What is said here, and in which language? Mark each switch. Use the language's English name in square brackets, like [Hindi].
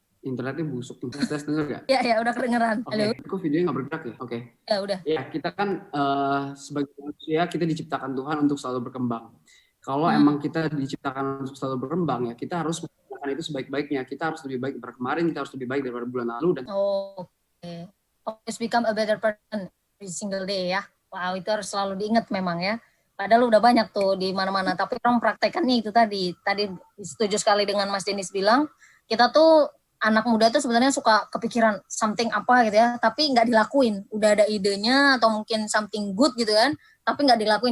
[Indonesian] Internetnya busuk. Tes denger gak? Ya udah kedengeran. Halo. Kok videonya nggak bergerak ya? Oke. Ya udah. Ya kita kan sebagai manusia kita diciptakan Tuhan untuk selalu berkembang. Kalau emang kita diciptakan untuk selalu berkembang ya kita harus melakukan itu sebaik-baiknya. Kita harus lebih baik daripada kemarin. Kita harus lebih baik daripada bulan lalu dan. Oke. [English] Always become a better person every single day ya. [Indonesian] Wow, itu harus selalu diingat memang ya. Padahal udah banyak tuh di mana-mana. Tapi orang praktekannya itu tadi setuju sekali dengan Mas Denis bilang kita tuh anak muda tuh sebenarnya suka kepikiran something apa gitu ya, tapi nggak dilakuin. Udah ada idenya atau mungkin something good gitu kan, tapi nggak dilakuin.